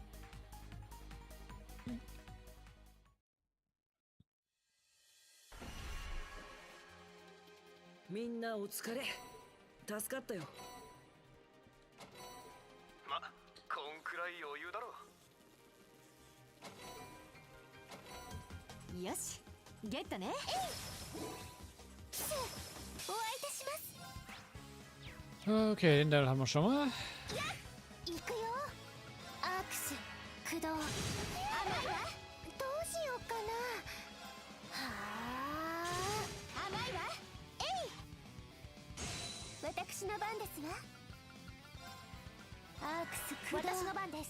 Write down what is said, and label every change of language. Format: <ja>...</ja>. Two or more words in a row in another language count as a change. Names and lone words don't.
<ja>みんなお疲れ。助かったよ。ま、こんくらい余裕だろ。よし、ゲットね。お会いいたします。</ja> <de>Okay, den Teil haben wir schon mal.</de> <ja>行くよ。アークス駆動。甘いわ。どうしようかな。はあ、甘いわ。えい。私の番ですわ。アークス駆動。私の番です。</ja>